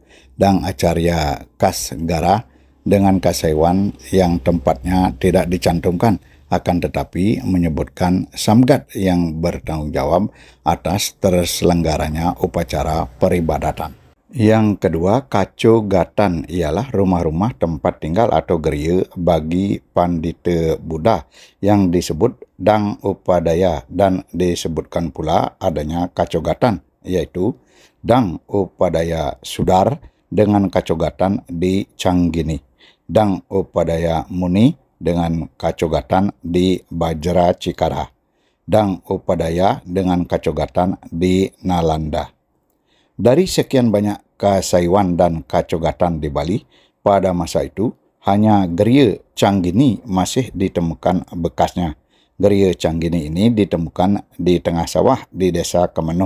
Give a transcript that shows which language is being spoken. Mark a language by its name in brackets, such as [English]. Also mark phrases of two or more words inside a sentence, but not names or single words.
[Indonesian] Dang Acarya Kasgara dengan Kasaiwan yang tempatnya tidak dicantumkan, akan tetapi menyebutkan samgat yang bertanggung jawab atas terselenggaranya upacara peribadatan. Yang kedua, Kacogatan ialah rumah-rumah tempat tinggal atau geria bagi pandita Buddha yang disebut Dang Upadaya, dan disebutkan pula adanya Kacogatan, yaitu Dang Upadaya Sudar dengan Kacogatan di Canggini, Dang Upadaya Muni dengan Kacogatan di Bajra Cikara, Dang Upadaya dengan Kacogatan di Nalanda. Dari sekian banyak Kasaiwan dan Kacogatan di Bali, pada masa itu hanya geria Canggini masih ditemukan bekasnya. Geria Canggini ini ditemukan di tengah sawah di desa Kemenuh.